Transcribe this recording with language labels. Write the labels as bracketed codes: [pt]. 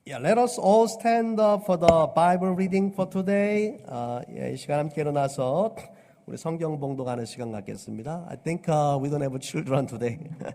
[en] Yeah, let us all stand up for the Bible reading for today. [ko] 이 시간 함께 일어나서 우리 성경 봉독하는 시간 갖겠습니다. [en] I think we don't have children today.